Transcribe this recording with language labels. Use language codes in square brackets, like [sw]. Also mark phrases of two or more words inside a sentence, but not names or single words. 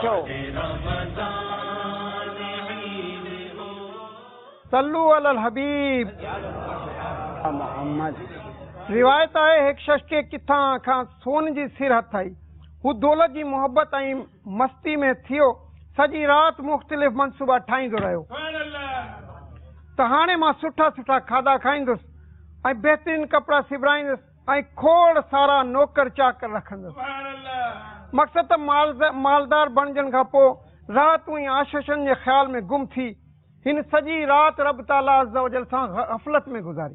[ar] صلو علی الحبیب محمد. [sd] روایت ہے ایک شخص کے کتھاں کھان سون جی سر ہتھ آئی, ہو دولت جی محبت ऐं مستی میں تھیو, سجی رات مختلف منصوبہ ٹھائیندو رہیو. त हाणे मां सुठा सुठा खाधा खाईंदुसि ऐं बहितरीन कपिड़ा सिबराईंदुसि ऐं खोड़ सारा नौकर चाकर रखंदुसि. मक़सद त मालदार बणजण खां पोइ राति ई आशीषनि जे ख़्याल में गुम थी हिन सॼी राति रब ताला [ar] عز وجل [sd] सां गफ़लत में गुज़ारी.